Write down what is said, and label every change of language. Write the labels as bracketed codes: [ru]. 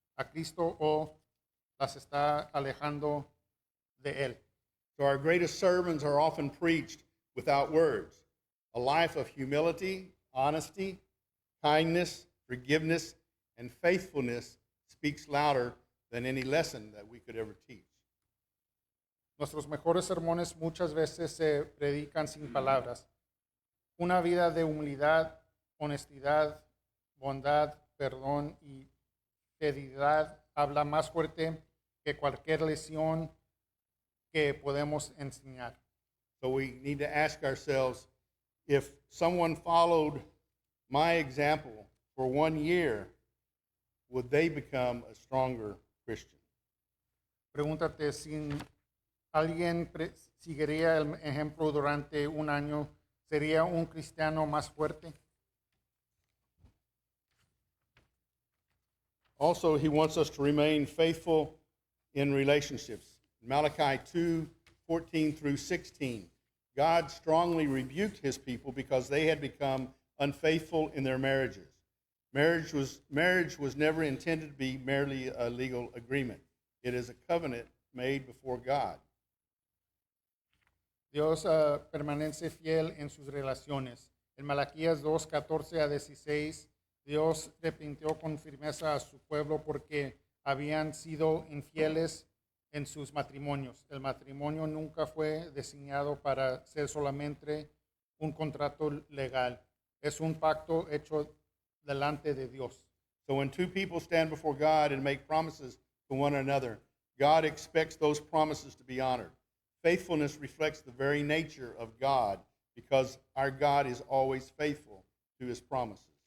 [es] a Cristo o las está alejando de Él. [en] So our greatest sermons are often preached without words. A life of humility, honesty, kindness, forgiveness, and faithfulness speaks louder than any lesson that we could ever teach. [es] Nuestros mejores sermones muchas veces se predican sin palabras. Una vida de humildad, honestidad, bondad, perdón y fidelidad habla más fuerte que cualquier lección que podemos enseñar. [en] So we need to ask ourselves, if someone followed my example for 1 year, would they become a stronger Christian? [es] Pregúntate si alguien seguiría el ejemplo durante un año, ¿sería un cristiano más fuerte? [en] Also, he wants us to remain faithful in relationships. Malachi 2:14 through 16, God strongly rebuked his people because they had become unfaithful in their marriages. Marriage was never intended to be merely a legal agreement. It is a covenant made before God. [es] Dios permanece fiel en sus relaciones. En Malaquías 2:14-16, Dios reprendió con firmeza a su pueblo porque habían sido infieles en sus matrimonios. El matrimonio nunca fue diseñado para ser solamente un contrato legal. Es un pacto hecho delante de Dios. [en] So when two people stand before God and make promises to one another, God expects those promises to be honored. Faithfulness reflects the very nature of God because our God is always faithful to his promises.